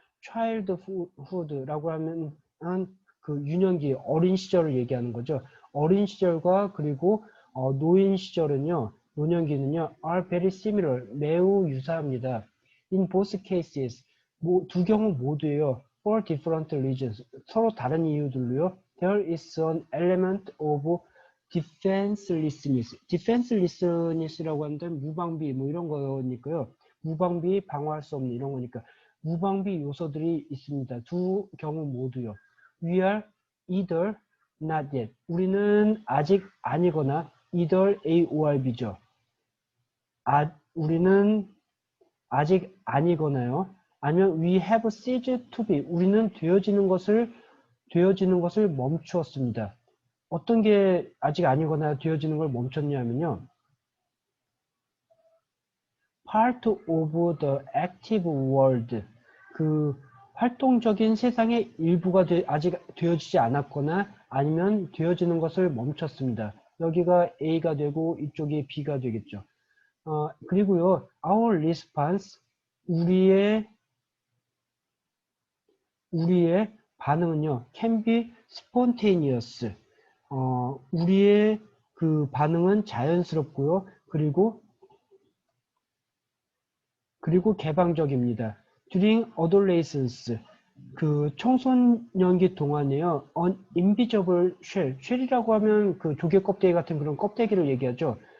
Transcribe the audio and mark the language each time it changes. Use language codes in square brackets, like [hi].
[ko] childhood라고 하면 유년기, 어린 시절을 얘기하는 거죠. 어린 시절과 그리고 노인 시절은요, 노년기는요, [en] are very similar, [ko] 매우 유사합니다. [en] In both cases, [ko] 두 경우 모두에요. [en] for different reasons. [ko] 서로 다른 이유들로요. [en] There is an element of defenselessness. [ko] defenselessness라고 하는데 무방비 뭐 이런 거니까요. 무방비, 방어할 수 없는 이런 거니까 무방비 요소들이 있습니다. 두 경우 모두요. [en] We are either not yet. [ko] 우리는 아직 아니거나 either A or B죠. 우리는 아직 아니거나요. 아니면 [en] we have ceased to be. [ko] 우리는 되어지는 것을 멈추었습니다. 어떤 게 아직 아니거나 되어지는 걸 멈췄냐면요. [en] part of the active world. [ko] 그 활동적인 세상의 일부가 아직 되어지지 않았거나 아니면 되어지는 것을 멈췄습니다. 여기가 A가 되고 이쪽이 B가 되겠죠. 그리고요, [en] our response, [ko] 우리의 반응은요, [en] can be spontaneous. [ko] 우리의 그 반응은 자연스럽고요, 그리고 개방적입니다. [en] During adolescence, [ko] 그 청소년기 동안에요, [en] an invisible shell [ko] 이라고 하면 그 조개 껍데기 같은 그런 껍데기를 얘기하죠.